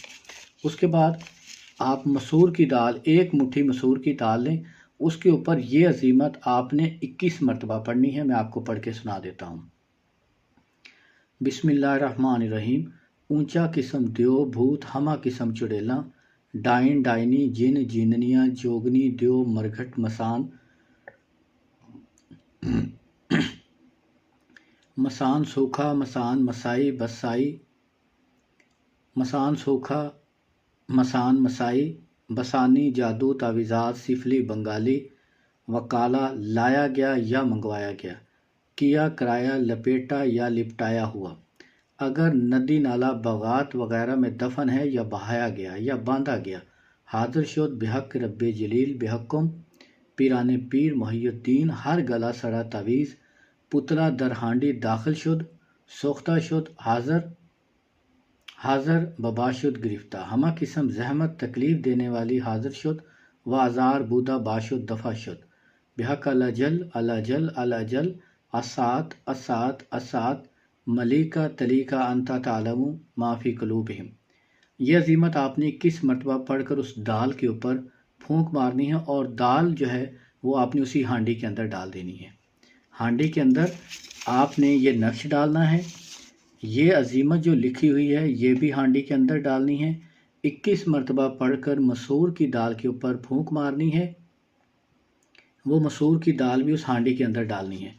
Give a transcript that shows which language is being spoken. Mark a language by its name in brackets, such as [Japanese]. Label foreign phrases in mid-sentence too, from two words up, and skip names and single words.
[Urdu] اس کے بعد آپ مسور کی دال، ایک مٹھی مسور کی دال لیں، اس کے اوپر یہ عزیمت آپ نے 21 مرتبہ پڑھنی ہے۔ میں آپ کو پڑھ کے سنا دیتا ہوں۔ [Arabic] بسم اللہ الرحمن الرحیم۔ [Urdu] اونچا قسم دیو بھوت ہما قسم چڑیلاں، ڈائن ڈائنی جن جیننیاں جوگنی دیو مرگھٹ مسان، مسان سوکھا مسان مسائی بسائی، مسان سوکھا مسان مسائی بسانی جادو تعویذات سفلی بنگالی، وکالا لایا گیا یا منگوایا گیا، کیا کرایا لپیٹا یا لپٹایا ہوا، اگر ندی نالا باغات وغیرہ میں دفن ہے یا بہایا گیا یا باندھا گیا، [Persian] حاضر شد بحق رب جلیل بحکم پیران پیر محی الدین، [Urdu] ہر گلا سڑا تعویذ پتلا [Persian] در ہانڈی داخل شد، سوختہ شد حاضر حاضر ببا شد گرفتہ، ہمہ قسم زحمت [Urdu] تکلیف دینے والی [Persian] حاضر شد و آزار بودا باشد دفع شد، [Arabic] بحق الاجل الاجل الاجل الساعت الساعت الساعت ملیکا تلیکا انتا تعلم ما فی قلوبہم۔ [Urdu] یہ عزیمت آپ نے 21 مرتبہ پڑھ کر اس دال کے اوپر پھونک مارنی ہے، اور دال جو ہے وہ آپ نے اسی ہانڈی کے اندر ڈال دینی ہے۔ ہانڈی کے اندر آپ نے یہ نقش ڈالنا ہے، یہ عزیمت جو لکھی ہوئی ہے یہ بھی ہانڈی کے اندر ڈالنی ہے، 21 مرتبہ پڑھ کر مسور کی دال کے اوپر پھونک مارنی ہے، وہ مسور کی دال بھی اس ہانڈی کے اندر ڈالنی ہے۔